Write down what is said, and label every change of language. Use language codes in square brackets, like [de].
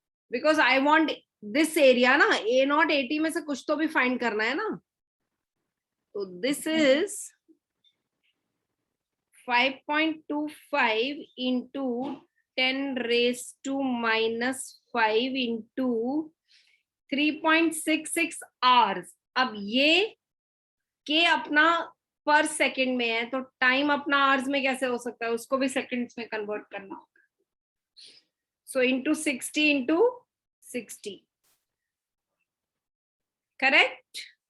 [en] Because I want this area ना, A naught 80 [hi] में से कुछ तो भी [en] find [hi] करना है ना. [en] So this is 5.25 into 10 raised to minus 5 into 3.66 hours. [hi] अब ये K अपना पर सेकंड में है, तो टाइम अपना आवर्स में कैसे हो सकता है, उसको भी सेकंड्स में कन्वर्ट करना होगा. [en] So into 60 into 60. Correct?